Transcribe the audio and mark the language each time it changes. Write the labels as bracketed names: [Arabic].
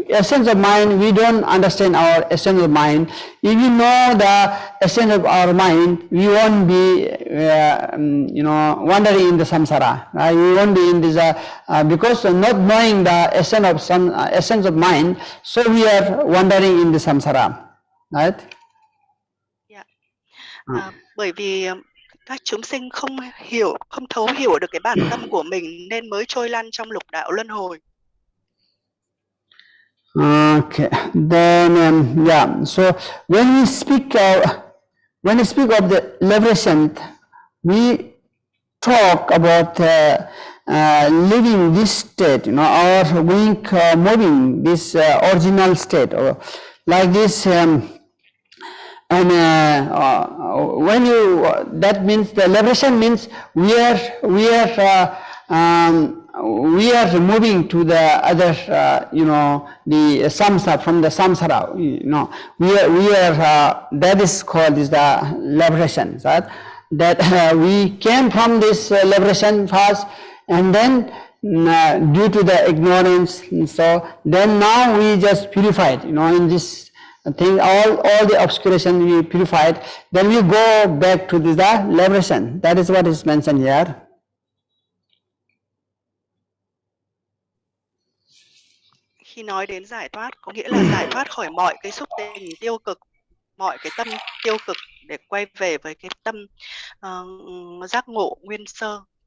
[English] Essence of mind, we don't understand our essence of mind. If you know the essence of our mind, we won't be, wandering in the samsara. Right? We won't be in this because not knowing the essence of mind, so we are wandering in the samsara, right? Yeah. [Vietnamese] Bởi vì các chúng sinh không thấu hiểu được cái bản tâm của mình nên mới trôi lăn trong lục đạo luân hồi. [English] Okay, then so when we speak of the liberation, we talk about living this state, or moving this original state, or like this. And when you that means the liberation means we are moving to the other, the samsara, from the samsara, we are that is called is the liberation, right? That we came from this liberation first, and then due to the ignorance, so then now we just purified, in this thing, all the obscuration we purified, then we go back to the liberation. That is what is mentioned here. [Vietnamese] Khi nói đến giải thoát, có nghĩa là giải thoát khỏi mọi cái xúc tình tiêu cực, mọi cái tâm tiêu cực để quay về với cái tâm giác ngộ nguyên sơ.